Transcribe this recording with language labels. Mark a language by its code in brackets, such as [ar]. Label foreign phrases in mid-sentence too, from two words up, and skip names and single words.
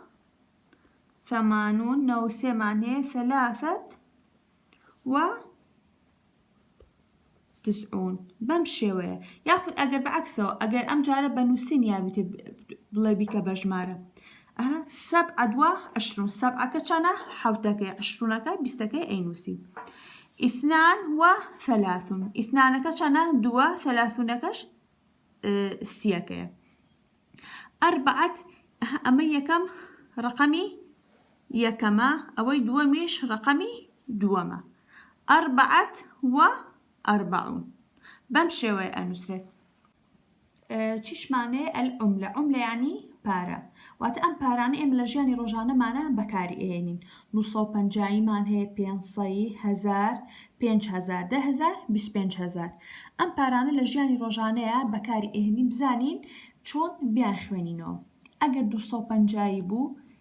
[ckb] 80 93 مانەیە 3 و 90 بەم شێوەیە یاخود ئەگەر بەعکسەوە ئەگەر ئەم جارە بە نووسین یاویتە بڵێ بیکە بە ژمارە 7 و 20 7ەکە چەنە 7ەکەی 20ەکە 20ەکەی ئەینووسی 2 و 30 2ەکە چەنە 2 30ەکەش 30ەکەیە 4 ئەمە یەکەم ڕقەمی یەکەمە ئەوەی دووەمیش ڕقەمی دووەمە 4 و 40 بەم شێوەیە ئەنووسرێت چیشمانێ [ar] العملة عملة يعني [ckb] پارە واتە ئەم پارانە ئێمە لە ژیانی ڕۆژانەمانە بەکاری ئێنین 250 مان هەیە 500 1000 5000 10000 25000 ئەم پارانە لە ژیانی ڕۆژانەیە بەکاری ئێنین بزانین چۆن بیان خوێنینەوە ئەگەر 250 بوو